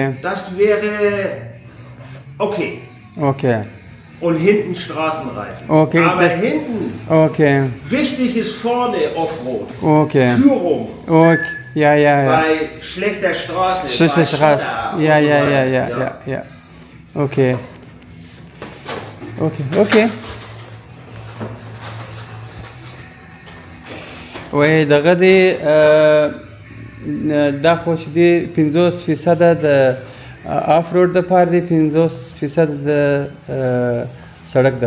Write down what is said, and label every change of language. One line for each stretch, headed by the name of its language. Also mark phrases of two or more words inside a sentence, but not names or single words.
German: Das wäre okay. Okay. Und hinten Straßenreifen. Okay, Aber das- hinten, Okay. wichtig ist vorne Offroad. Okay. Führung Okay. Ja. bei schlechter Straße. Schlechte bei Straße. Schotter und Ja. so weiter. Okay. Okay.
Pashto: وای دغه دی دا خو چې دی 50% د آف روډ د پاره دی 50% د سړک د